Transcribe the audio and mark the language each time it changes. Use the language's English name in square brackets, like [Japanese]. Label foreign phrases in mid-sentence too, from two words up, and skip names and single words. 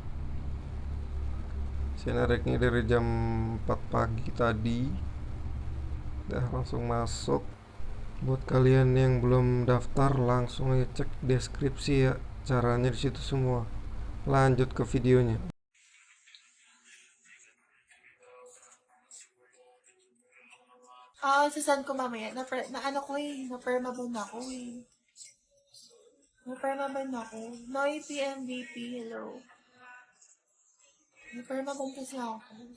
[Indonesian] Saya nariknya dari jam 4 pagi tadi. Udah langsung masuk. Buat kalian yang belum daftar, langsung aja cek deskripsi ya, caranya di situ semua. Lanjut ke videonya. [Filipino] Sasend ko mamaya. Na ano ko eh. Na-perma ban ako eh. Na-perma ban ako. Noisy MVP, hello. Na-perma ban kasi ako.